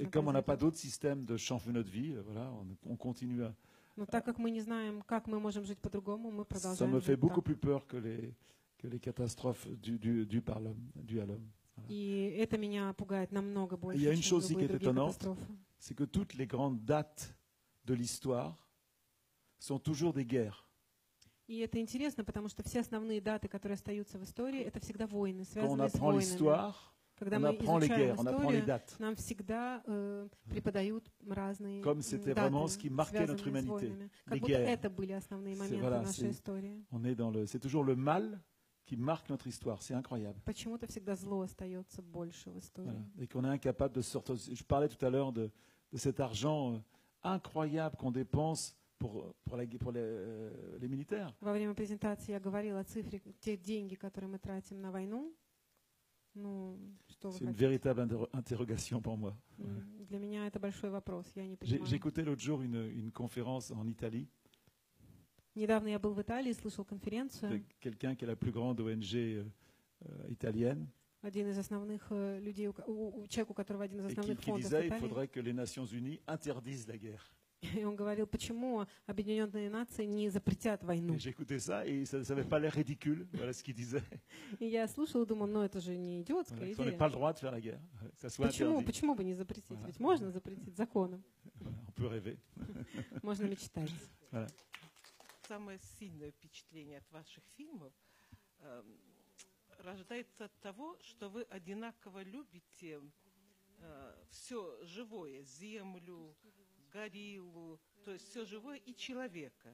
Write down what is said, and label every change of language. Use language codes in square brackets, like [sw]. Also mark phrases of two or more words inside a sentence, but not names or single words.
[fr] et comme on n'a pas [ru] произойдет. [fr] d'autre système de changer notre vie, voilà, on continue à. [ru] Но так как мы не знаем, как мы можем жить по-другому, мы [fr] Ça [ru] продолжаем [fr] me fait [ru] жить [fr] beaucoup [ru] так. [fr] plus peur que les catastrophes dues à l'homme. [ru] И это меня пугает намного больше, [fr] Il y a une [ru] чем [fr] chose aussi qui [ru] любые [fr] est [ru] другие [fr] étonnante, [ru] катастрофы. [fr] c'est que toutes les grandes dates de l'histoire sont toujours des guerres. [ru] И это интересно, потому что все основные даты, которые остаются в истории, это всегда войны, [fr] Quand on [ru] связанные с [fr] apprend [ru] войнами. [fr] l'histoire, [ru] Когда [fr] on [ru] мы [fr] apprend les [ru] изучаем [fr] guerres, on apprend les [ru] историю, [fr] dates. [ru] нам всегда преподают разные [fr] Comme c'était [ru] даты, [fr] vraiment ce qui marquait notre [ru] связанные с [fr] humanité. [ru] войнами. Как [fr] Les [ru] будто [fr] guerres. [ru] это были основные [fr] C'est- [ru] моменты [fr] voilà, [ru] нашей [fr] c'est- [ru] истории. [fr] C'est toujours le mal qui marque notre histoire. C'est incroyable. [ru] Почему-то всегда зло остается больше в истории. [fr] Voilà. Et qu'on est incapable de sortir. Je parlais tout à l'heure de cet argent incroyable qu'on dépense pour les militaires. [ru] Во время презентации я говорила о цифре, те деньги, которые мы тратим на войну. Ну, что вы [fr] C'est une [ru] хотите? [fr] véritable interrogation pour moi. [ru] Для меня это большой вопрос, я не [fr] J'ai [ru] понимаю. [fr] écouté l'autre jour une conférence en Italie [ru] Недавно я был в Италии, слышал [fr] de [ru] конференцию. [fr] quelqu'un qui est la plus grande ONG italienne [ru] Один из основных людей, человек, у которого один из [fr] et [ru] основных [fr] qui [ru] фондов в [fr] disait qu'il [ru] Италии. [fr] faudrait que les Nations Unies interdisent la guerre. [ru] И он говорил, почему Объединенные Нации не запретят войну. [fr] Et j'écoutais ça et ça n'avait pas l'air ridicule. Voilà ce qu'il disait. [ru] И я слушала и думала, ну это же не идиотская [fr] Voilà, qu'on n'ait [ru] идея. [fr] pas le droit de faire la guerre. Que ça soit [ru] Почему? [fr] interdit. [ru] Почему бы не запретить? [fr] Voilà. [ru] Ведь можно запретить законом. [fr] Voilà, on peut rêver. [ru] Можно мечтать. [fr] Voilà. [ru] Самое сильное впечатление от ваших фильмов рождается от того, что вы одинаково любите все живое, землю, гориллу, то есть все живое и человека.